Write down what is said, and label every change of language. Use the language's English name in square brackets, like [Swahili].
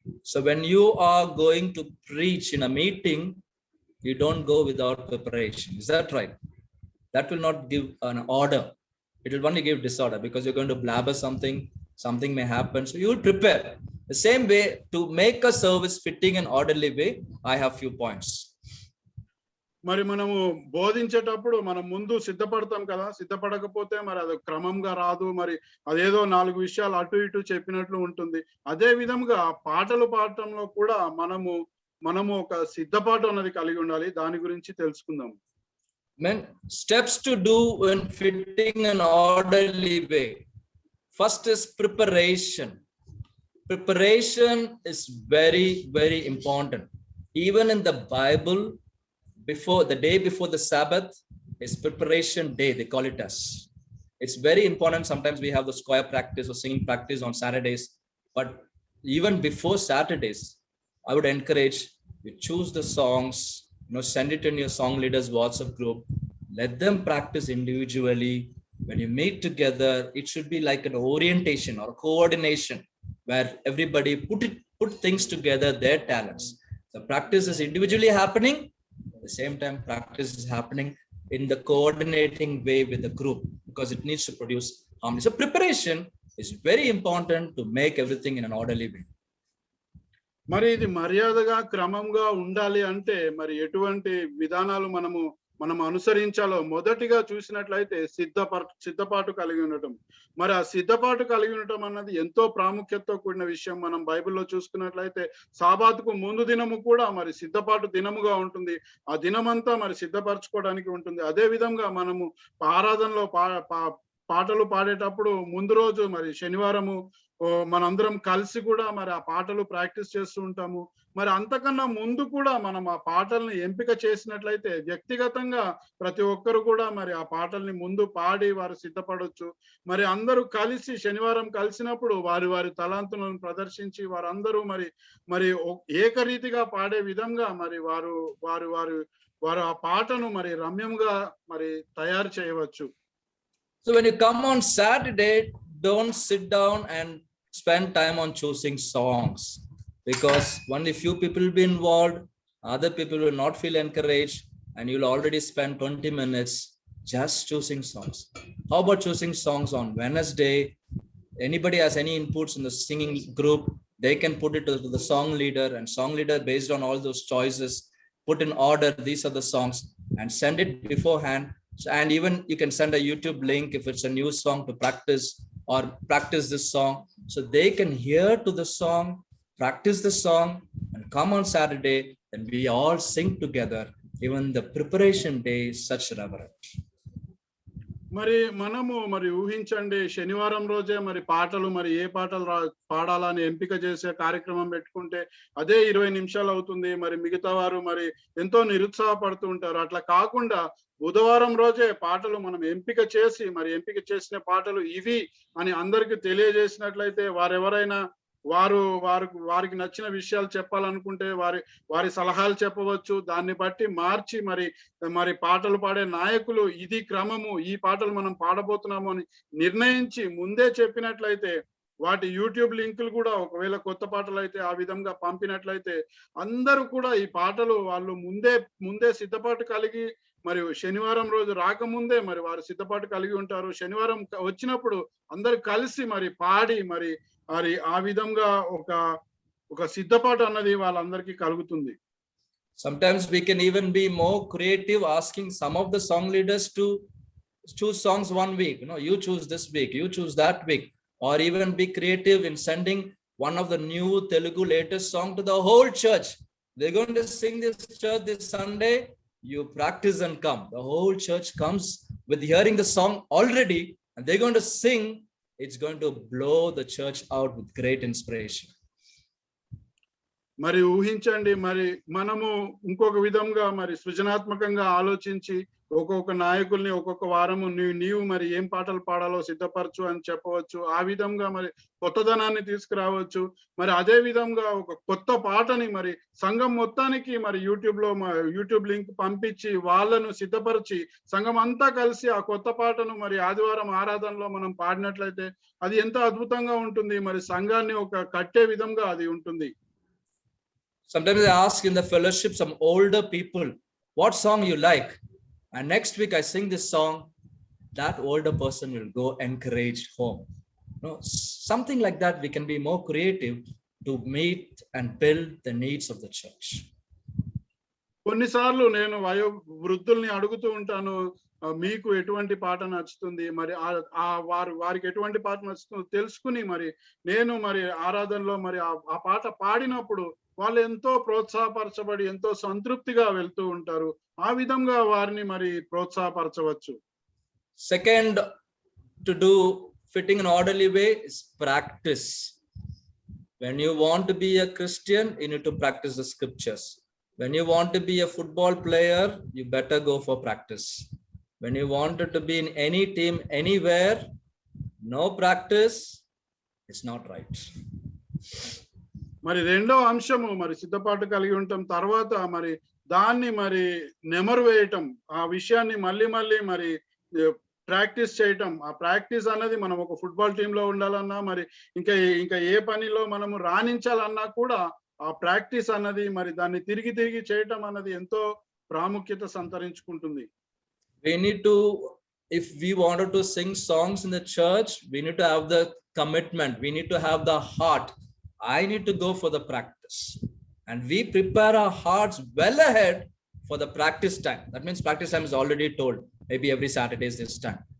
[English] So when you are going to preach in a meeting, you don't go without preparation. Is that right? That will not give an order. It will only give disorder because you're going to blabber something may happen. So you will prepare. The same way, to make a service fitting and orderly way, I have few points. [Telugu] మరి మనము బోధించేటప్పుడు మనం ముందు సిద్ధపడతాం కదా, సిద్ధపడకపోతే మరి అది క్రమంగా రాదు, మరి అదేదో 4 విషయాలు అటు ఇటు చెప్పినట్లు ఉంటుంది. అదే విధంగా పాటలు పాడటంలో కూడా మనము ఒక సిద్ధపాటు అన్నది కలిగి ఉండాలి. దాని గురించి తెలుసుకుందాం. [English] Steps to do in fitting and orderly way. First is preparation. Preparation is very, very important. Even in the Bible, the day before the Sabbath is preparation day. They call it as. It's very important. Sometimes we have the choir practice or singing practice on Saturdays, but even before Saturdays, I would encourage you choose the songs, send it in your song leaders WhatsApp group. Let them practice individually. When you meet together, it should be like an orientation or coordination where everybody put things together, their talents. The practice is individually happening. At the same time, practice is happening in the coordinating way with the group because it needs to produce harmony. So preparation is very important to make everything in an orderly way. [Telugu] మరి ఇది మర్యాదగా క్రమంగా ఉండాలి అంటే మరి ఎటువంటి విధానాలు మనం అనుసరించాలో మొదటిగా చూసినట్లయితే సిద్ధపాటు కలిగి ఉండటం. మరి ఆ సిద్ధపాటు కలిగి ఉండటం అన్నది ఎంతో ప్రాముఖ్యతతో కూడిన విషయం. మనం బైబిల్లో చూసుకున్నట్లయితే సాబాతుకు ముందు దినము కూడా మరి సిద్ధపాటు దినముగా ఉంటుంది. ఆ దినమంతా మరి సిద్ధపరచుకోవడానికి ఉంటుంది. అదే విధంగా మనము ఆరాధనలో పాటలు పాడేటప్పుడు ముందు రోజు మరి శనివారము మనందరం కలిసి కూడా మరి ఆ పాటలు ప్రాక్టీస్ చేస్తూ ఉంటాము. మరి అంతకన్నా ముందు కూడా మనం ఆ పాటల్ని ఎంపిక చేసినట్లయితే వ్యక్తిగతంగా ప్రతి ఒక్కరు కూడా మరి ఆ పాటల్ని ముందు పాడి వారు సిద్ధపడొచ్చు. మరి అందరూ కలిసి శనివారం కలిసినప్పుడు వారి తలాంతులను ప్రదర్శించి వారందరూ మరి ఏకరీతిగా పాడే విధంగా మరి వారు ఆ పాటను మరి రమ్యంగా మరి తయారు చేయవచ్చు. [English] So when you come on Saturday, don't sit down and spend time on choosing songs because only few people will be involved, other people will not feel encouraged, and you'll already spend 20 minutes just choosing songs. How about choosing songs on Wednesday? Anybody has any inputs in the singing group, they can put it to the song leader, and song leader based on all those choices put in order these are the songs and send it beforehand. And even you can send a YouTube link if it's a new song to practice or practice this song. So they can hear to the song, practice the song and come on Saturday and we all sing together. Even the preparation day is such reverent. [Telugu] మరి మనము మరి ఊహించండి శనివారం రోజే మరి పాటలు మరి ఏ పాటలు పాడాలని ఎంపిక చేసే కార్యక్రమం పెట్టుకుంటే అదే 20 నిమిషాలు అవుతుంది. మరి మిగతా వారు మరి ఎంతో నిరుత్సాహపడుతూ ఉంటారు. అట్లా కాకుండా బుధవారం రోజే పాటలు మనం ఎంపిక చేసిన పాటలు ఇవి అని అందరికి తెలియజేసినట్లయితే వారెవరైనా వారికి నచ్చిన విషయాలు చెప్పాలనుకుంటే వారి సలహాలు చెప్పవచ్చు. దాన్ని బట్టి మార్చి మరి పాటలు పాడే నాయకులు ఇది క్రమము, ఈ పాటలు మనం పాడబోతున్నాము అని నిర్ణయించి ముందే చెప్పినట్లయితే వాటి యూట్యూబ్ లింకులు కూడా ఒకవేళ కొత్త పాటలు అయితే ఆ విధంగా పంపినట్లయితే అందరూ కూడా ఈ పాటలు వాళ్ళు ముందే సిద్ధపాటు కలిగి మరి శనివారం రోజు రాకముందే మరి వారు సిద్ధపాటు కలిగి ఉంటారు. శనివారం వచ్చినప్పుడు అందరు కలిసి మరి పాడి మరి ఆ విధంగా ఒక సిద్ధపాటు అన్నది వాళ్ళందరికీ కలుగుతుంది. [English] Sometimes we can even be more creative, asking some of the song leaders to choose songs one week. You choose this week, you choose that week, or even be creative in sending one of the new Telugu latest song to the whole church. They're going to sing this church this Sunday. You practice and come. The whole church comes with hearing the song already, and they're going to sing. It's going to blow the church out with great inspiration. [Telugu] మరి ఊహించండి మరి మనము ఇంకొక విధంగా మరి సృజనాత్మకంగా ఆలోచించి ఒక్కొక్క నాయకుల్ని ఒక్కొక్క వారము నీవు మరి ఏం పాటలు పాడాలో సిద్ధపరచు అని చెప్పవచ్చు. ఆ విధంగా మరి కొత్తదనాన్ని తీసుకురావచ్చు. మరి అదే విధంగా ఒక కొత్త పాటని మరి సంఘం మొత్తానికి మరి యూట్యూబ్ లింక్ పంపించి వాళ్ళను సిద్ధపరిచి సంఘం అంతా కలిసి ఆ కొత్త పాటను మరి ఆదివారం ఆరాధనలో మనం పాడినట్లయితే అది ఎంత అద్భుతంగా ఉంటుంది. మరి సంఘాన్ని ఒక కట్టే విధంగా అది ఉంటుంది. [English] Sometimes I ask in the fellowship some older people, what song you like? And next week I sing this song, that older person will go encouraged home. Something like that, we can be more creative to meet and build the needs of the church. [Telugu] కొన్నిసార్లు నేను వృద్ధుల్ని అడుగుతూ ఉంటాను, మీకు ఎటువంటి పాట నచ్చుతుంది, మరి వారికి ఎటువంటి పాట నచ్చుతుందో తెలుసుకుని మరి నేను మరి ఆరాధనలో మరి ఆ పాట పాడినప్పుడు వాళ్ళు ఎంతో ప్రోత్సాహపరచబడి ఎంతో సంతృప్తిగా వెళ్తూ ఉంటారు. ఆ విధంగా వారిని మరి ప్రోత్సాహపరచవచ్చు. [English] Second, to do fitting in orderly way is practice. When you want to be a Christian, you need to practice the scriptures. When you want to be a football player, you better go for practice. When you wanted to be in any team anywhere, no practice, it's not right. [Telugu] మరి రెండో అంశము మరి సిద్ధపాటు కలిగి ఉంటాం. తర్వాత మరి దాన్ని మరి నెమరు వేయటం, ఆ విషయాన్ని మళ్ళీ మరి ప్రాక్టీస్ చేయటం. ఆ ప్రాక్టీస్ అన్నది మనం ఒక ఫుట్బాల్ టీంలో ఉండాలన్నా మరి ఇంకా ఏ పనిలో మనము రాణించాలన్నా కూడా ఆ ప్రాక్టీస్ అన్నది మరి దాన్ని తిరిగి తిరిగి చేయటం అన్నది ఎంతో ప్రాముఖ్యత సంతరించుకుంటుంది. [English] We need to, if we wanted to sing songs in the church, we need to have the commitment, we need to have the heart. I need to go for the practice, and we prepare our hearts well ahead for the practice time. That means practice time is already told, maybe every Saturday is this time.